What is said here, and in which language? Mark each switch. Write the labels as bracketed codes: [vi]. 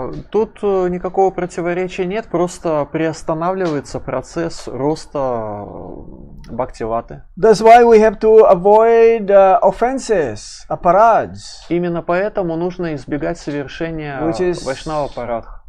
[ru] Тут никакого противоречия нет, просто приостанавливается процесс роста бхактиваты. [en] That's why we have to avoid offenses, aparads. [ru] Именно поэтому нужно избегать совершения вайшнава парадх.